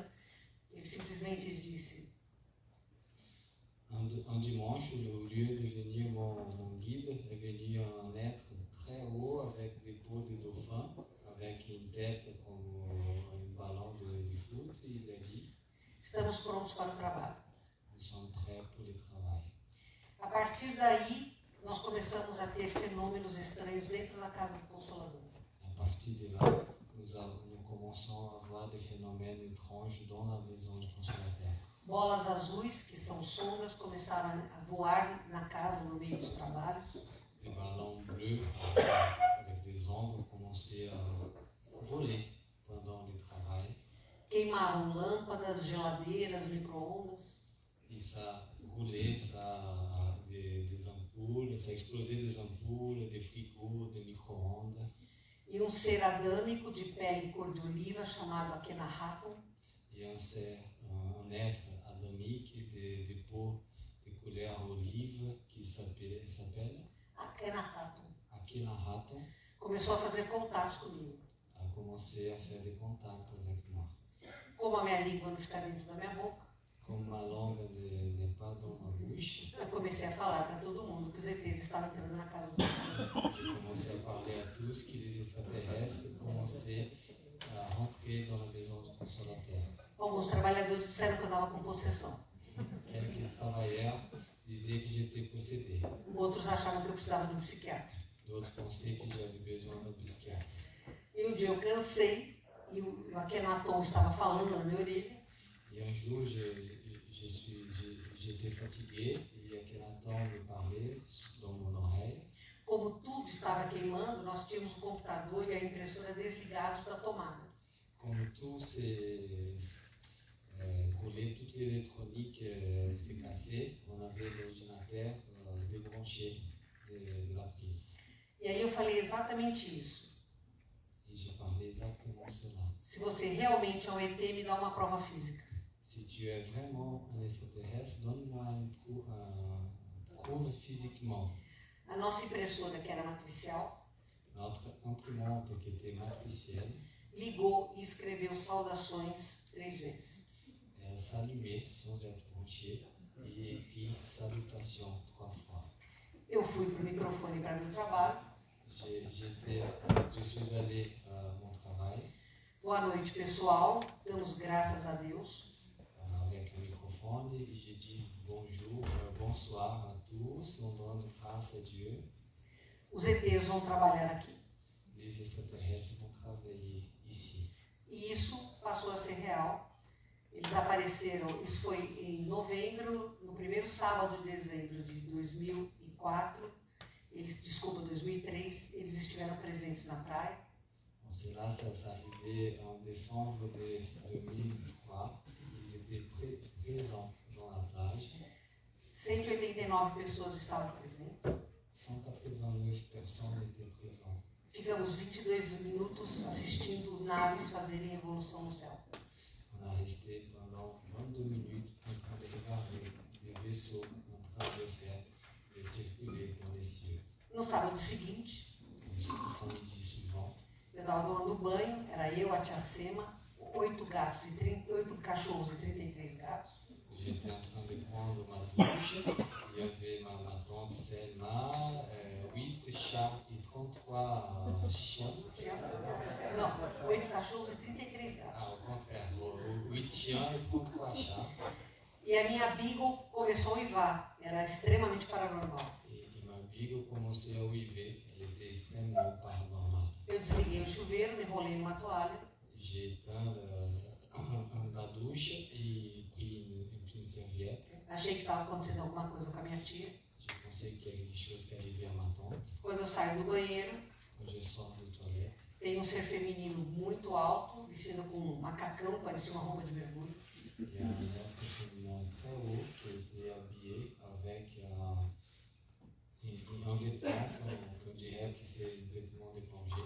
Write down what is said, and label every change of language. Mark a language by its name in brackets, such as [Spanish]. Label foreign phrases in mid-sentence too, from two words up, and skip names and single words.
[Portuguese] Ele simplesmente disse: [French] Un dimanche, au lieu de venir mon guide, est venu un être très haut avec des peaux de dauphin, avec une tête comme un ballon de foot, et il a dit: [Portuguese] estamos prontos para o trabalho. [French] nous sommes prêts pour le travail. [Portuguese] A partir daí, nós começamos a ter fenômenos estranhos dentro da Casa do Consolador. [French] À partir de là, nous commençons à voir des phénomènes étranges dans la maison du Consolateur. [Portuguese] Bolas azuis, que são sondas, começaram a voar na casa no meio dos trabalhos. [French] Des ballons bleus avec des ombres commençaient à voler pendant le travail. [Portuguese] Queimavam lâmpadas, geladeiras, micro-ondas. [French] Et ça roulait, des ampoules, ça explosait des ampoules, des frigos, des micro-ondes. [Portuguese] E um ser adâmico de pele cor de oliva chamado Akhenaton. [French] Et un être adamique de peau de couleur olive qui s'appelle Akhenaton [Portuguese] Começou a fazer contatos comigo. [French] a commencé à faire des contacts avec moi. [Portuguese] Como a minha língua não fica dentro da minha boca, [French] Comme ma langue n'est pas dans ma bouche, [Portuguese] eu comecei a falar para todo mundo que os ETs estavam entrando na casa do Consolador. [French] j'ai commencé à parler à tous que les extraterrestres commençaient à rentrer dans la maison du Consolateur. [Portuguese] Alguns trabalhadores disseram que eu estava com possessão. [French] Quelques travailleurs disaient que j'étais possédé. [Portuguese] Outros achavam que eu precisava de um psiquiatra. [French] D'autres pensaient que j'avais besoin d'un psychiatre. [Portuguese] E um dia eu cansei e o Akhenaton estava falando na minha orelha. [French] Et un jour, j'étais fatigué et Akhenaton me parlait dans mon oreille. [Portuguese] Como tudo estava queimando, nós tínhamos o computador e a impressora desligados da tomada. [French] Comme tout s'est collé, toute l'électronique s'est cassée, on avait l'ordinateur débranché de la prise. [Portuguese] E aí eu falei exatamente isso. [French] Et j'ai parlé exactement cela. [Portuguese] Se você realmente é um ET, me dá uma prova física. [French] Si tu es vraiment un extraterrestre, donne-moi prouve physiquement. [Portuguese] A nossa impressora, que era matricial, [French] Notre imprimante, qui était matricielle, [Portuguese] ligou e escreveu saudações 3 vezes. [French] elle s'allumait sans être branchée et écrit salutation 3 fois. [Portuguese] Eu fui para o microfone para meu trabalho. [French] Je suis allé à mon travail [Portuguese] Boa noite, pessoal. Damos graças a Deus. [French] avec un microphone et j'ai dit bonjour, bonsoir à tous, on donne grâce à Dieu. [Portuguese] Os ETs vão trabalhar aqui. [French] Les extraterrestres vont travailler ici. [Portuguese] E isso passou a ser real. Eles apareceram, isso foi em novembro, no primeiro sábado de dezembro de 2004. 2003, eles estiveram presentes na praia. [French] Bon, c'est là, ça arrivait en décembre de 2003. Ils étaient présents dans la plage. [Portuguese] 189 pessoas estavam presentes. [French] 189 personnes étaient présentes. [Portuguese] Ficamos 22 minutos assistindo naves fazerem evolução no céu. [French] On a resté pendant 22 minutes en train de regarder des vaisseaux en train de faire de circuler dans les cieux. [Portuguese] No sábado seguinte, [French] Le samedi suivant, [Portuguese] eu estava tomando banho, era eu, a tia Sema, 8 cachorros e 33 gatos. [French] j'étais en train de prendre ma douche. Il y avait ma tante Selma, 8 chats et 33 chiens. [Portuguese] Não, 8 cachorros e 33 gatos. [French] Ah, au contraire, 8 chiens et 33 chats. [Portuguese] E a minha Beagle começou a uivar, era extremamente paranormal. [French] Et ma Beagle commençait à uiver, elle était extrêmement paranormale. [Portuguese] Eu desliguei o chuveiro, me enrolei numa toalha. [French] J'ai éteint la douche et pris une serviette. [Portuguese] Achei que estava acontecendo alguma coisa com a minha tia. [French] J'ai pensé qu'il y avait des choses qui arrivaient à ma tante. [Portuguese] Quando eu saio do banheiro, [French] Quand je sors de toilette, [Portuguese] tem um ser feminino muito alto, vestido com um macacão, parecia uma roupa de mergulho. [French] il y a un être féminin très haut qui était habillé avec un vêtement qu'on dirait que c'est un vêtement de plongée.